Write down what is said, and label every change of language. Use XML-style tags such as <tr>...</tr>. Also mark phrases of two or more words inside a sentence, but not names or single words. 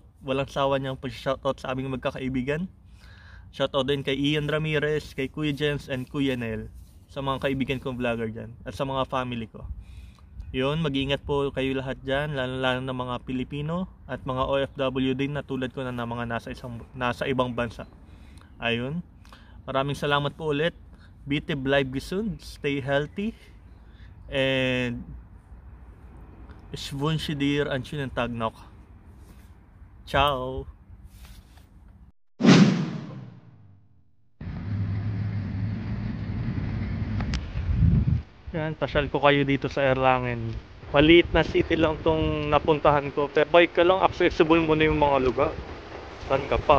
<tl>Walang sawa niyang pag-shoutout sa aming magkakaibigan. Shoutout din kay Ian Ramirez, kay Kuya Jens and Kuya Nel, sa mga kaibigan kong vlogger dyan at sa mga family ko. Yun, mag-iingat po kayo lahat dyan, lalo na mga Pilipino at mga OFW din na tulad ko na mga nasa ibang bansa. Ayun, maraming salamat po ulit.</tl> <de>Bitte bleib gesund,</de> <en>stay healthy,</en> <de>and ich wünsche dir einen schönen Tag noch. Ciao!</de> <tl>Yan, pasyal ko kayo dito sa Erlangen. Maliit na city lang tong napuntahan ko, pero bike ka lang, accessible mo na yung mga lugar. Saan ka pa?</tl>